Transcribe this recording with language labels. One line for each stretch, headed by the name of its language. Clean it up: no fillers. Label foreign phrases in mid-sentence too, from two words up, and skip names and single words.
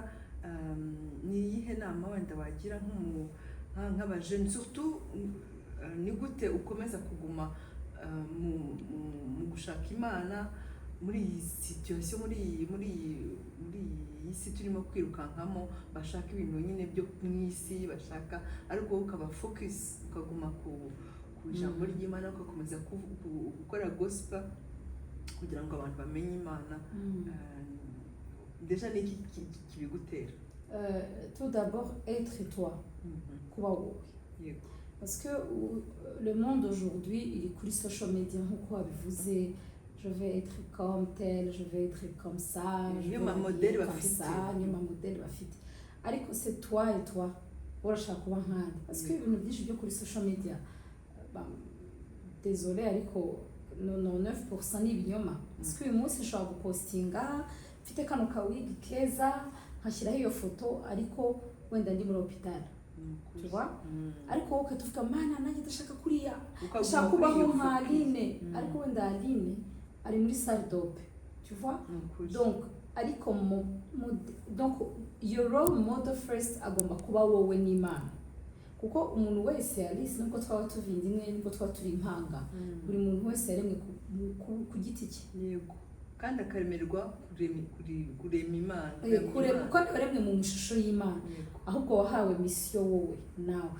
Kinyarwanda: Ni iyihe nama wenda wagira nk'abajene, surtout ni gute ukomeza kuguma mu gushaka Imana muri iyi situation, muri iyi si turimo kwirukankamo, bashaka ibintu nyine byo mu isi bashaka, ariko ukaba focus ukaguma ku ijambo ry'Imana, ugakomeza gukora gospel kugira ngo abantu bamenye Imana. Déjà ni iki kibigutera?
French: Tout d'abord être toi,
Kinyarwanda: kuba wowe,
French: parce que le monde aujourd'hui il est
Kinyarwanda: kuri
English: social media
Kinyarwanda: nk'uko wabivuze.
French: Je vais être comme tel, je vais être comme ça, je vais être comme ça,
Kinyarwanda: nyuma modèle bafite. Ariko
French: c'est toi et toi,
Kinyarwanda: urashaka kuba nkandi,
French: parce que
Kinyarwanda: ibintu byinshi byo kuri
English: social media,
Kinyarwanda: désolé ariko 99% ni ibinyoma.
French: Parce que
Kinyarwanda: uyu munsi nshobora gupostinga mfite kano kawigi keza, nkashyiraho iyo foto, ariko wenda ndi muri hospital,
French: tu vois.
Kinyarwanda: Ariko wowe ukatuvuga mana nanjye ndashaka kuriya, ndashaka kubaho nka Aline, ariko wenda Aline ari muri
French: salle d'ope, tu vois.
Kinyarwanda: Donc ariko donc
English: your role model first
Kinyarwanda: agomba kuba wowe n'Imana, kuko umuntu wese Alice nuko twaba tuvinda imwe, nuko twaba turi impanga, buri muntu wese yaremwe ku giti cye, yego, kandi akaremerwa kurema Imana, kuko yaremwe mu ishusho y'Imana. Ahubwo wahawe mission wowe nawe